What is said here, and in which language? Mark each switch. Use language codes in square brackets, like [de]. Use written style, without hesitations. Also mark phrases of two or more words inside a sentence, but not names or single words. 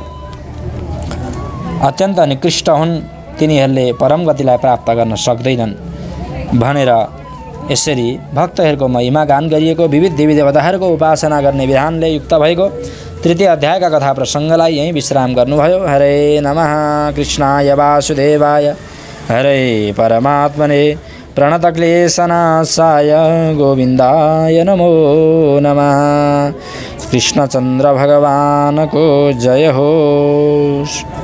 [ne] अत्यन्त निकृष्ट हुन्, तिनीहरूले परम गतिलाई प्राप्त गर्न सक्दैनन् भनेर यसरी भक्तहरूको महिमा गान गरिएको विविध देवी देवताहरूको उपासना गर्ने विधानले युक्त भएको तृतीय अध्यायका कथा प्रसङ्गलाई यहीँ विश्राम गर्नुभयो। [sa] हरे नमः कृष्णाय वासुदेवाय हरे परमात्मने प्रणतक्लेशनाशाय गोविन्दाय नमो नमः। [ne] कृष्णचन्द्र भगवानको जय हो।